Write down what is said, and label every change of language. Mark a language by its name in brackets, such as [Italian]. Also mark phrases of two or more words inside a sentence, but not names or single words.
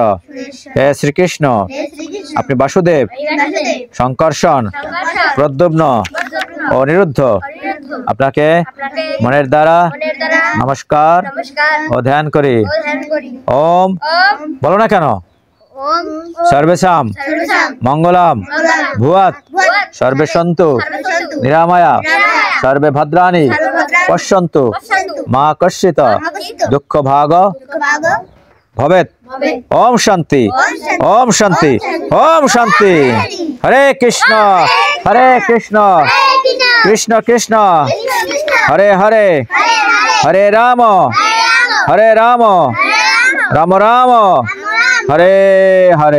[Bangla] হে শ্রীকৃষ্ণ, আপনি বাসুদেব, সংকর্ষণ, প্রদ্যুম্ন ও অনিরুদ্ধ, আপনাকে মনের দ্বারা নমস্কার ও ধ্যান করি। [Sanskrit] ওম [Bangla] বলো না কেন? [Sanskrit] সর্বেশাম মঙ্গলাম ভুয়াৎ সর্বে সন্তু নিরাময়া সর্বে ভদ্রাণি পশ্যন্তু মা কশ্চিৎ দুঃখ ভাগ ভবেৎ। ওম শান্তি, ওম শান্তি, ওম শান্তি। হরে কৃষ্ণ, হরে কৃষ্ণ, কৃষ্ণ কৃষ্ণ হরে হরে, হরে রাম, হরে রাম, রাম রাম হরে হরে।